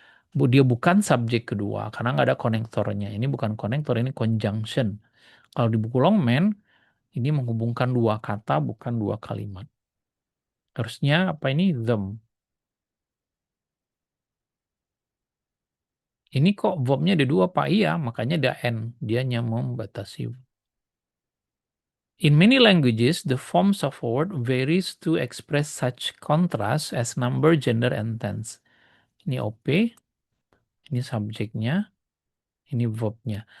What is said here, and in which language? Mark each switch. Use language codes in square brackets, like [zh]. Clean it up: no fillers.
[id] Dia bukan subjek kedua, karena nggak ada konektornya. Ini bukan konektor, ini conjunction. Kalau di buku Longman, ini menghubungkan dua kata, bukan dua kalimat. Harusnya apa ini? Them. Ini kok verbnya ada dua, Pak? Iya, makanya ada N. Dia hanya membatasi. [en] In many languages, the forms of a word varies to express such contrast as number, gender, and tense. [id] Ini OP, ini subjeknya, ini verbnya.